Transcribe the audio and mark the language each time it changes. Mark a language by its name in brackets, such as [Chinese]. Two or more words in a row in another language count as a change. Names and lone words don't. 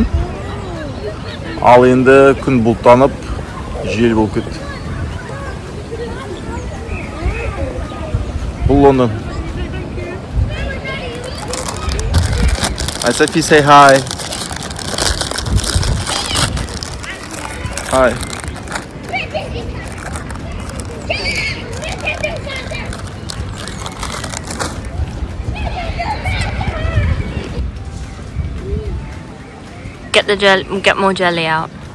[Kazakh] Ал енді күн бұлттанып, жел болып кетті. Бұл Лондон. [English] Hi Sophie, say hi. Hi. Get more jelly out.